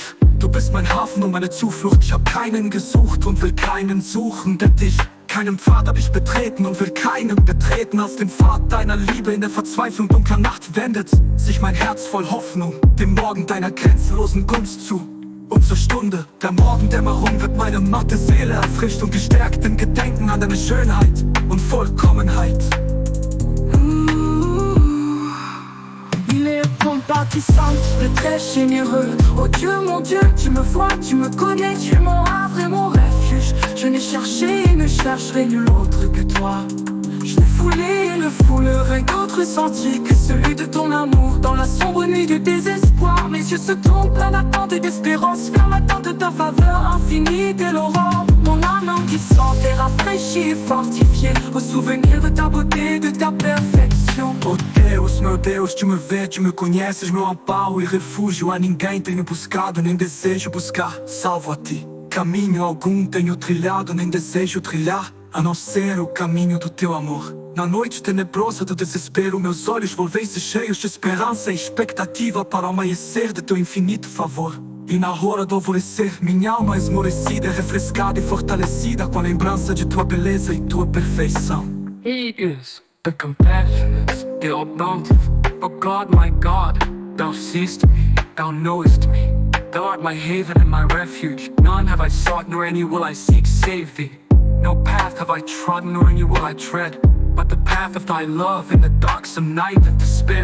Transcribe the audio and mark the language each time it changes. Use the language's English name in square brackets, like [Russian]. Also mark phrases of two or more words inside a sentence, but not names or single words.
[German] Du bist mein Hafen und meine Zuflucht. Ich hab keinen gesucht und will keinen suchen, denn dich, keinen Pfad hab ich betreten und will keinen betreten. Aus dem Pfad deiner Liebe in der Verzweiflung dunkler Nacht wendet sich mein Herz voll Hoffnung dem Morgen deiner grenzenlosen Gunst zu. Und zur Stunde der Morgendämmerung wird meine matte Seele erfrischt und gestärkt im Gedenken an deine Schönheit und Vollkommenheit. [French] Compatissant, le très généreux. Oh Dieu, mon Dieu, tu me vois, tu me connais, tu es mon havre et mon refuge. Je n'ai cherché et ne chercherai nul autre que toi. Je l'ai foulé et le foulerai d'autres sentiers que celui de ton amour. Dans la sombre nuit du désespoir, mes yeux se tournent plein d'attente et d'espérance vers l'attente de ta faveur infinie dès l'aurore. Mon âme languissante est rafraîchie et fortifiée au souvenir de ta beauté, de ta perfection. [Portuguese] Oh Deus, meu Deus, tu me vê, tu me conheces, meu amparo e refúgio. A ninguém tenho buscado, nem desejo buscar, salvo a ti. Caminho algum tenho trilhado, nem desejo trilhar, a não ser o caminho do teu amor. Na noite tenebrosa do desespero, meus olhos volvem-se cheios de esperança e expectativa para o amanhecer de teu infinito favor. E na hora do alvorecer, minha alma esmorecida, refrescada e fortalecida com a lembrança de tua beleza e tua perfeição. [English] He is the compassionate, the all-bountiful. Oh God, my God, thou seest me, thou knowest me. Thou art my haven and my refuge. None have I sought, nor any will I seek, save thee. No path have I trodden, nor any will I tread, but the path of thy love in the darksome night of despair.